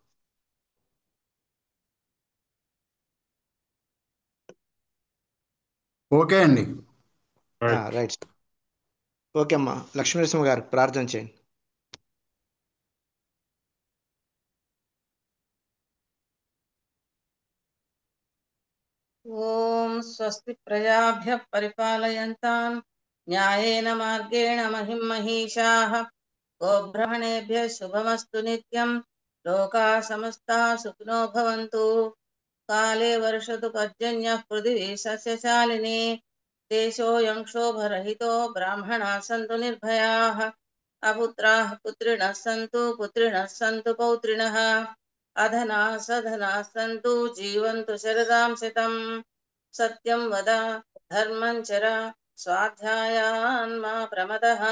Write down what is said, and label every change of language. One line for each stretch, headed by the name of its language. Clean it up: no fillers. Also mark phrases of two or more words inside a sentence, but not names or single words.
Telugu: ఓకే అండి. రైట్. ఓకే అమ్మా. లక్ష్మీనరసింహ గారు ప్రార్థన చేయండి.
Sanskrit: ఓం స్వస్తి ప్రజాభ్యః పరిపాలయంతాం న్యాయేన మార్గేణ మహిం మహీషాః గోబ్రాహ్మణేభ్యः శుభమస్తు నిత్యం లోకాः సమస్తాः సుఖినో భవంతు కాలే వర్షతు పర్జన్యః పృథివీ సస్యశాలినీ దేశోऽयं क्षोभरहितो ब्राह्मणाः सन्तु निर्भयाः अपुत्राः पुत्रिणः सन्तु पुत्रिणः सन्तु पौत्रिणः अधनाः सधनाः सन्तु जीवन्तु शरदां शतम् सत्यं वद धर्मं चर स्वाध्यायान् मा प्रमदः